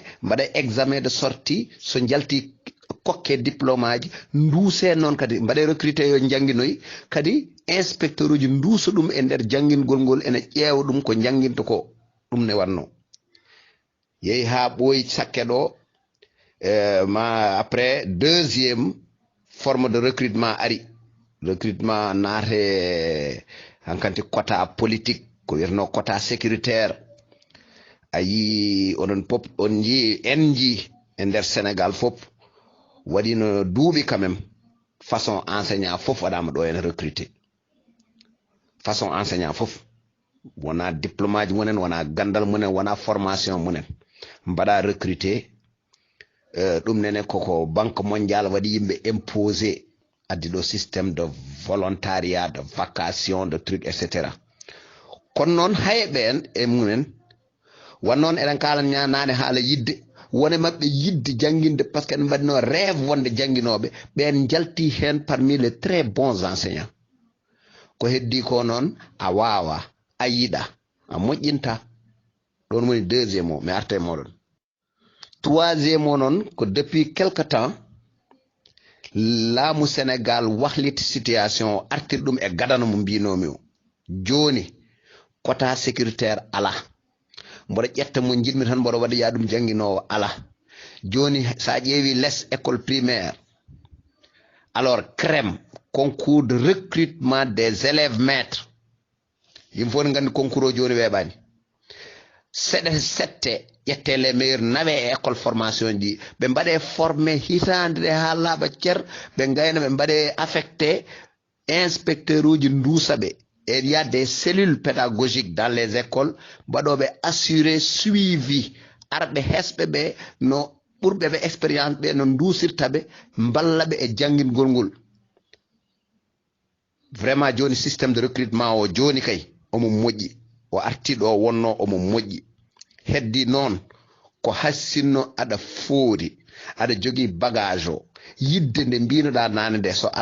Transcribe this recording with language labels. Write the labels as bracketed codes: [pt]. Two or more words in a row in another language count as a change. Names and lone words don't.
[ff] mbaɗa [fr] examen de sortie [ff] so jalti kokke diplôme aji nduuse noon kadi mbaɗe recruté yo jangguinoyi kadi inspecteur uji nduusa ɗum e nder janngingol ngol ene ƴeewa ɗum ko janginta ko ɗum ne wanno yehi ha ɓooyi sakke ɗo ma [fr] après deuxième forme de recrutement [ff] ari recrutement naate hankanti [fr] quota politique [ff] ko wiyeteno [fr] quota sécuritaire [ff] a yi onon pop on ji en ji e nder Sénégal fof waɗino duuɓi [fr] quand même façon enseignant [ff] fof waɗama ɗo en recruté [fr] façon enseignant [ff] fof wona diplôme aji munen wona gandal munen wona formation munen mbaɗa recruté ɗum nene koko [fr] banque mondiale [ff] waɗi yimɓe imposé addi ɗo [fr] systéme de volontariat de vacation de truc etc [ff] kono noon hayɓe en e munen wannoon eɗen kalan nane haala yidde wone maɓɓe yidde jangguinde [fr] par ce que [ff] en mbaɗino rêve wonde janguinoɓe ɓen jalti hen [fr] parmi les très bons enseignants [ff] ko heddi ko noon a wawa a yiɗa a moƴƴinta ɗon woni deuxiéme o mi arta e moɗon troisiéme o noon ko [fr] depuis quelque temps [ff] laamu Sénégal wahliti situation o artir ɗum e gadano mo mbinomi o joni [fr] quota sécuritaire [ff] ala mboɗo ƴetta mo jiɗmi tan mboɗo waɗa ya ɗum janguinowo ala joni sa ƴeewi less [fr] école primaire alors CREM concours de recrutement des élèves maîtres [ff] yimɓe fof ne gandi concours o joni weeɓani seɗe sette ƴette [fr] les meilleurs [ff] nawe e [fr] école formation [ff] ji ɓe mbaɗe formé hitande ɗe ha laaɓa cer ɓe gayna ɓe mbaɗe affecté inspecteur uji nduusa ɓe [fr] et il y a des cellules pédagogiques dans les écoles [ff] mbaɗoɓe [fr] assurer suivi [ff] arɓe hesɓe ɓe no ɓurɓe ɓe expérience ɓe no nduusirta ɓe mballa ɓe e janngingol ngol vraiment joni [fr] systéme de recrutement [ff] o joni kay omo moƴƴi o artiɗo o wonno omo moƴƴi heddi noon ko hassinno aɗa foori aɗa jogii bagage o yidde nde mbinoɗa nane nde so